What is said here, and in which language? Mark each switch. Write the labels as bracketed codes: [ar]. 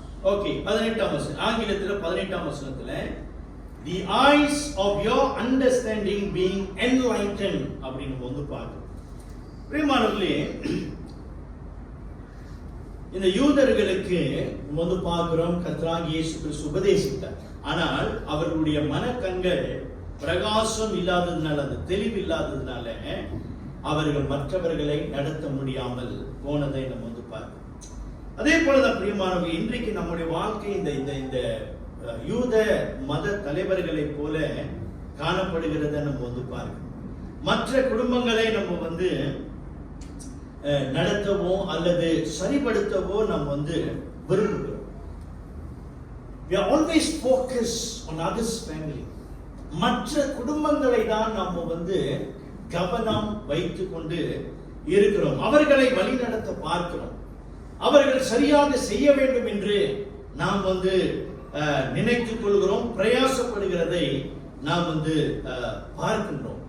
[ta] Okay, 18ஆம் வசனம், ஆங்கிலத்தில் 18ஆம் வசனத்துல [en] the eyes of your understanding being enlightened [ta] அப்படின்னு வந்து பார்க்கிறோம். பிரியமானவர்களே, இந்த யூதர்களுக்கு வந்து பார்க்கிறோம் கர்த்தராகிய இயேசு கிறிஸ்து உபதேசித்தார். ஆனால் அவர்களுடைய மனக்கண்கள் பிரகாசம் இல்லாததுனால, அந்த தெளிவு இல்லாததுனால அவர்கள் மற்றவர்களை நடத்த முடியாமல் போனதை நம்ம வந்து பார்க்கிறோம். அதே போலதான் பிரியமானவர்கள், இன்றைக்கு நம்முடைய வாழ்க்கை இந்த யூத மத தலைவர்களை போல காணப்படுகிறத நம்ம வந்து பார்க்கிறோம். மற்ற குடும்பங்களை நம்ம வந்து நடத்தவோ அல்லது சரிப்படுத்தவோ நம்ம வந்து விரும்புகிறோம். [en] We are always focused on others' family. [ta] மற்ற குடும்பங்களை தான் நம்ம வந்து கவனம் வைத்துக் கொண்டு இருக்கிறோம். அவர்களை வழிநடத்த பார்க்கிறோம். அவர்கள் சரியாக செய்ய வேண்டும் என்று நாம் வந்து நினைத்துக் கொள்கிறோம். பிரயாசப்படுகிறதை நாம் வந்து பார்க்கின்றோம்.